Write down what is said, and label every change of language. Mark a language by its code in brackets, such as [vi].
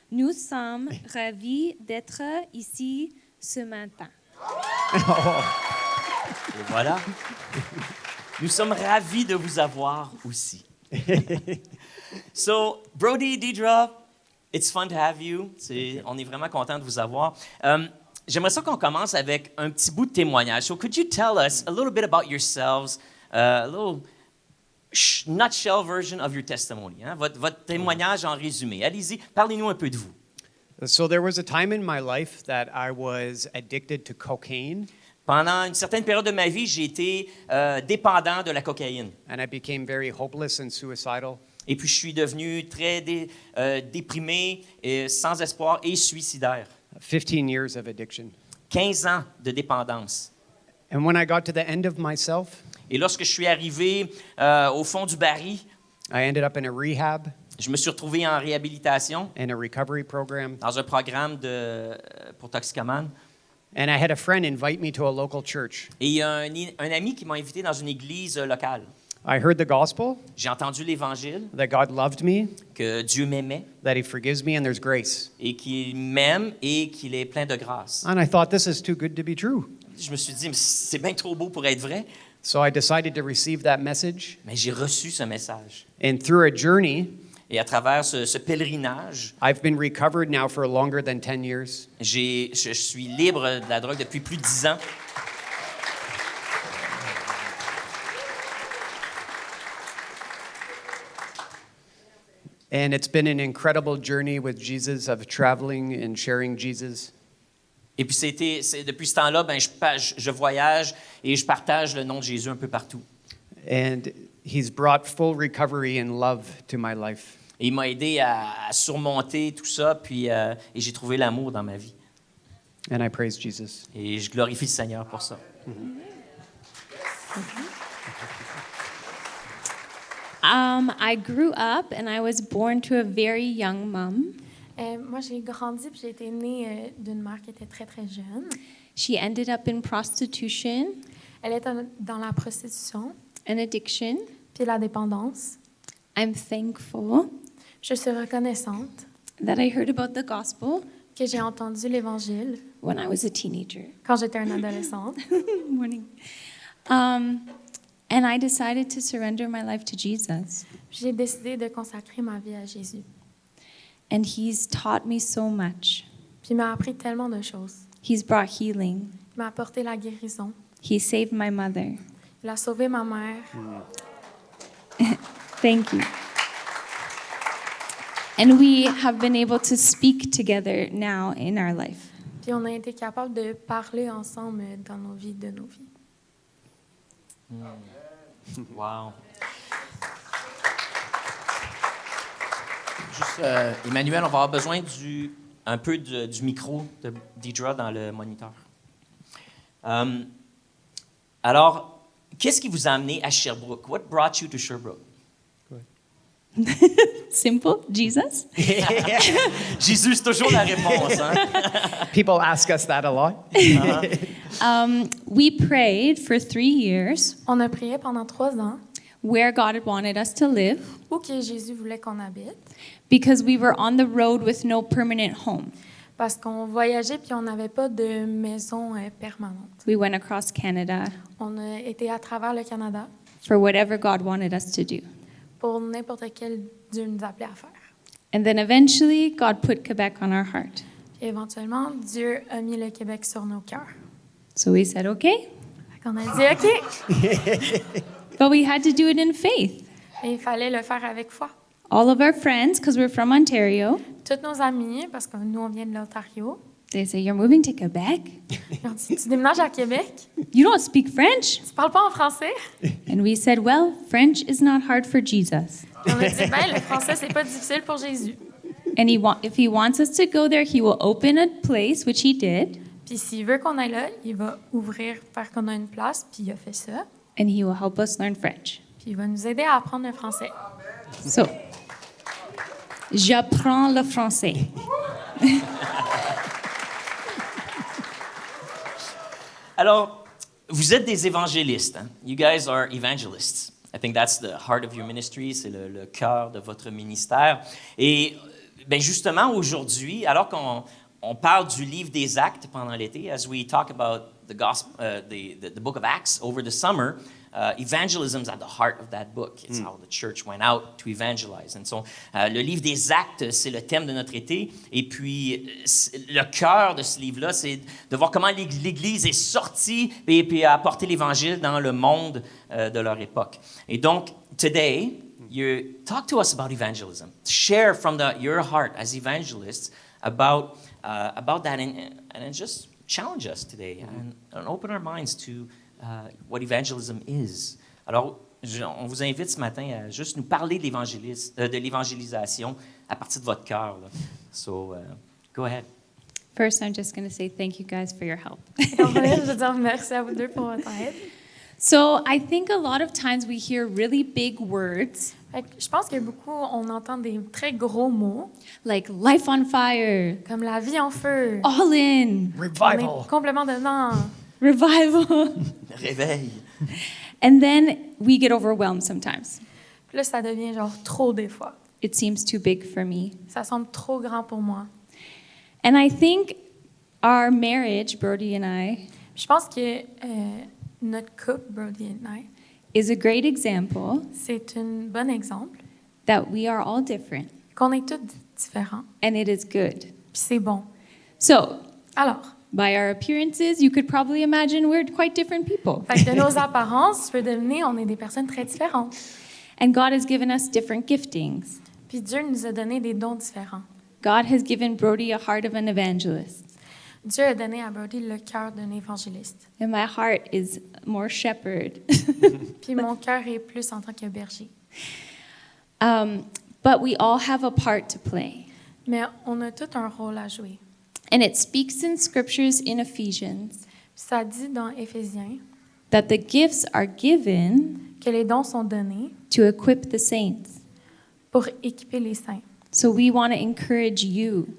[fr] Nous sommes ravis d'être ici ce matin. Et voilà. Nous sommes ravis de vous avoir aussi. [en] So, Brody, Deidra, it's fun to have you. [fr] On est vraiment content de vous avoir. J'aimerais ça qu'on commence avec un petit bout de témoignage. [en] So, could you tell us a little bit about yourselves, a little nutshell version of your testimony, hein? [fr] Votre témoignage en résumé. Allez-y, parlez-nous un peu de vous. [en] So there was a time in my life that I was addicted to cocaine. [fr] Pendant une certaine période de ma vie, j'ai été dépendant de la cocaïne. [en] And I became very hopeless and suicidal. [fr] Et puis, je suis devenu très déprimé, sans espoir et suicidaire. [en] 15 years of addiction. [fr] 15 ans de dépendance. [en] And when I got to the end of myself, [fr] Et lorsque je suis arrivé au fond du baril, [en] I ended up in a rehab [fr] je me suis retrouvé en réhabilitation [en] and a recovery program. [fr] dans un programme pour toxicomanes. [en] And I had a friend invite me to a local church. [fr] Et il y a un ami qui m'a invité dans une église locale. [en] I heard the gospel, [fr] J'ai entendu l'Évangile, [en] that God loved me, [fr] que Dieu m'aimait [en] that He forgives me, and there's grace. [fr] et qu'il m'aime et qu'il est plein de grâce. [en] And I thought, this is too good to be true. [fr] Je me suis dit, mais c'est bien trop beau pour être vrai, [en] So I decided to receive that message. [fr] mais j'ai reçu ce message. [en] And through a journey, [fr] Et à travers ce pèlerinage, [en] I've been recovered now for longer than 10 years. [fr] je suis libre de la drogue depuis plus de 10 ans. [en] And it's been an incredible journey with Jesus of traveling and sharing Jesus. [fr] Et puis depuis ce temps-là, je voyage et je partage le nom de Jésus un peu partout. [en] And He's brought full recovery and love to my life. [fr] Et il m'a aidé à surmonter tout ça, puis et j'ai trouvé l'amour dans ma vie. [en] And I praise Jesus. [fr] Et je glorifie le Seigneur pour ça. [en] I grew up and I was born to a very young mom. [fr] Moi, j'ai grandi puis j'ai été née d'une mère qui était très, très jeune. [en] She ended up in prostitution [fr] Elle était dans la prostitution [en] and addiction. [fr] puis la dépendance. [en] I'm thankful [fr] Je suis reconnaissante [en] that I heard about the gospel [fr] que j'ai entendu l'Évangile [en] when I was a teenager. [fr] quand j'étais une adolescente. [en] Morning. And I decided to surrender my life to Jesus. [fr] J'ai décidé de consacrer ma vie à Jésus. [en] And He's taught me so much. [fr] Puis il m'a appris tellement de choses. [en] He's brought healing. [fr] Il m'a apporté la guérison. [en] He saved my mother. [fr] Il a sauvé ma mère. [en] Thank you. And we have been able to speak together now in our life. [fr] Puis on a été capable de parler ensemble dans nos vies, de nos vies. [en] Wow. [fr] Juste, Emmanuel, on va avoir besoin un peu du micro de Deidra dans le moniteur. Alors, qu'est-ce qui vous a amené à Sherbrooke? [en] What brought you to Sherbrooke? Simple, Jesus. [fr] Jésus, c'est toujours la réponse. Hein? [en] People ask us that a lot. We prayed for 3 years [fr] On a prié pendant 3 ans [en] where God had wanted us to live [fr] où que Jésus voulait qu'on habite [en] because we were on the road with no permanent home. [fr] parce qu'on voyageait puis on n'avait pas de maison permanente. [en] We went across Canada [fr] On a été à travers le Canada [en] for whatever God wanted us to do. [fr] pour n'importe quel Dieu nous appelait à faire. [en] And then eventually, God put Quebec on our heart. [fr] Et éventuellement, Dieu a mis le Québec sur nos cœurs. [en] So we said, okay. [fr] Fait qu'on a dit OK. [en] But we had to do it in faith. [fr] Et il fallait le faire avec foi. [en] All of our friends, because we're from Ontario, [fr] Tous nos amis, parce que nous, on vient de l'Ontario, [en] they say, you're moving to Quebec? [fr] ils ont dit, tu déménages à Québec? [en] You don't speak French? [fr] Tu parles pas en français? [en] And we said, well, French is not hard for Jesus. [fr] On a dit, ben, le français, c'est pas difficile pour Jésus. [en] And if he wants us to go there, he will open a place, which he did, [fr] Puis s'il veut qu'on aille là, il va ouvrir, faire qu'on a une place, puis il a fait ça. [en] and he will help us learn French. [fr] Puis il va nous aider à apprendre le français. So, j'apprends le français. Alors, vous êtes des évangélistes. Hein? [en] You guys are evangelists. I think that's the heart of your ministry, [fr] c'est le cœur de votre ministère. Et ben justement, aujourd'hui, alors qu'on parle du livre des Actes pendant l'été, [en] as we talk about the gospel, the book of Acts over the summer, evangelism is at the heart of that book. It's how the church went out to evangelize. [fr] And so, le livre des Actes, c'est le thème de notre été. Et puis, le cœur de ce livre-là, c'est de voir comment l'Église est sortie et puis a apporté l'Évangile dans le monde de leur époque. [en] Et donc, today, you talk to us about evangelism. Share from your heart as evangelists about that and just challenge us today and open our minds to what evangelism is. [fr] Alors, on vous invite ce matin à juste nous parler de l'évangélisation à partir de votre cœur. [en] Là. So, go ahead. First, I'm just going to say thank you guys for your help. [fr] Et en premier, je veux dire merci à vous deux pour votre aide. [en] So, I think a lot of times we hear really big words [fr] Fait que je pense que beaucoup, on entend des très gros mots, [en] like life on fire, [fr] comme la vie en feu. [en] all in, [fr] On [en] Revival. [fr] est complètement dedans. [en] revival. [fr] Réveil. [en] And then we get overwhelmed sometimes. [fr] Puis là, ça devient genre trop des fois. [en] It seems too big for me. [fr] Ça semble trop grand pour moi. [en] And I think our marriage, Brody and I, [fr] Puis je pense que notre couple, Brody et I, [en] is a great example [fr] c'est un bon exemple [en] that we are all different [fr] qu'on est tous différents. [en] and it is good. [fr] Puis c'est bon. [en] So, [fr] Alors, [en] by our appearances, you could probably imagine we're quite different people. [fr] fait que de nos apparences, tu peux deviner, on est des personnes très différentes. [en] And God has given us different giftings. [fr] Puis Dieu nous a donné des dons différents. [en] God has given Brody a heart of an evangelist, [fr] Dieu a donné à Brody le cœur d'un évangéliste. [en] and my heart is more shepherd. [fr] Puis mon cœur est plus en tant que berger. [en] But we all have a part to play. [fr] Mais on a tout un rôle à jouer. [en] And it speaks in scriptures in Ephesians [fr] Ça dit dans Éphésiens [en] that the gifts are given [fr] que les dons sont donnés [en] to equip the saints. [fr] pour équiper les saints. [en] So we want to encourage you.